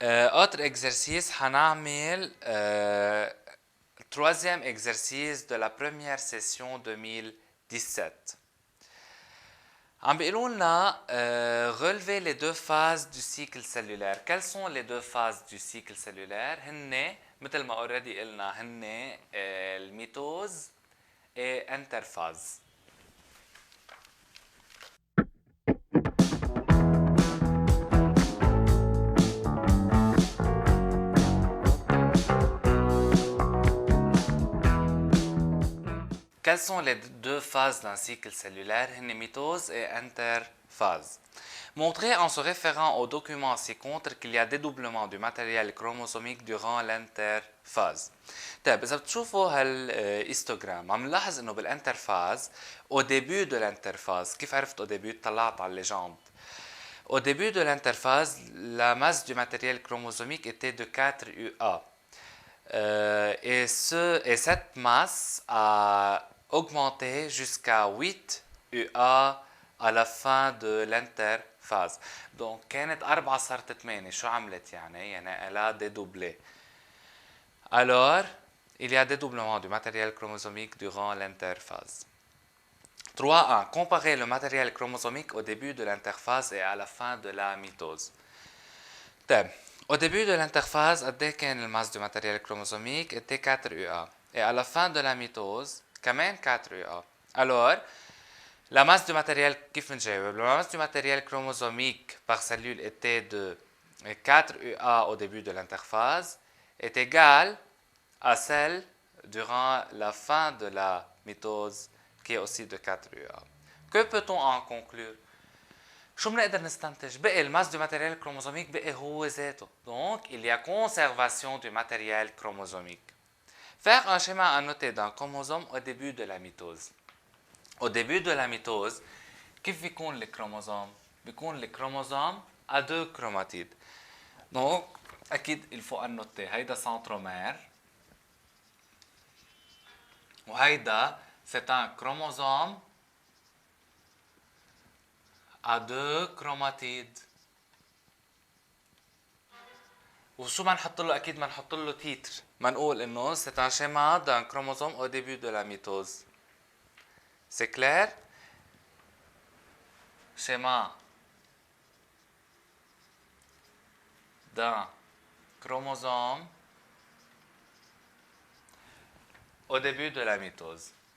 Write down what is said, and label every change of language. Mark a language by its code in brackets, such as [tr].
[fr] Autre exercice, [ar] هنعمل [fr] troisième exercice de la première session 2017. [ar] عم بيقولوا لنا [fr] relever les deux phases du cycle cellulaire. Quelles sont les deux phases du cycle cellulaire? [ar] هن مثل ما [en] already [ar] قلنا هن الميتوز [fr] et interphase. Quelles sont les deux phases d'un cycle cellulaire? Mitose et interphase. Montrer en se référant au document ci-contre qu'il y a dédoublement du matériel chromosomique durant l'interphase. [ar] طيب إذا بتشوفوا هالهيستوغرام عم نلاحظ إنه بالانترفاز [fr] au début de l'interphase [ar] كيف عرفت [fr] au début؟ [ar] طلعت على الليجند. [fr] Au début de l'interphase, la masse du matériel chromosomique était de 4 UA. Et cette masse a augmenté jusqu'à 8 UA à la fin de l'interphase. Donc [ar] كانت 4 صارت 8. شو عملت يعني؟ يعني [fr] elle a dédoublé. Alors, il y a dédoublement du matériel chromosomique durant l'interphase. 3.1. Comparer le matériel chromosomique au début de l'interphase et à la fin de la mitose. [ar] طيب [fr] Au début de l'interphase, la masse du matériel chromosomique était 4 UA. Et à la fin de la mitose, quand même 4 UA. Alors, la masse du matériel, la masse du matériel chromosomique par cellule était de 4 UA au début de l'interphase, est égale à celle durant la fin de la mitose, qui est aussi de 4 UA. Que peut-on en conclure? [ar] شو بنقدر نستنتج؟ بقي الماس [fr] du matériel chromosomique [ar] بقي هو ذاته. [fr] Donc, il y a conservation du matériel chromosomique. Faire un schéma annoté d'un chromosome au début de la mitose. Au début de la mitose, [ar] كيف بيكون الكروموزوم؟ بيكون الكروموزوم [fr] à deux chromatides. Donc, [ar] أكيد [fr] il faut annoter [ar] هيدا [fr] centromère [ar] وهيدا [fr] c'est un chromosome à deux chromatides. [ar] وشو ما نحط له؟ اكيد ما نحط له تيتر، ما نقول انه [fr] c'est un schéma d'un chromosome au début de la mitose. C'est clair? Schéma d'un chromosome au début de la mitose.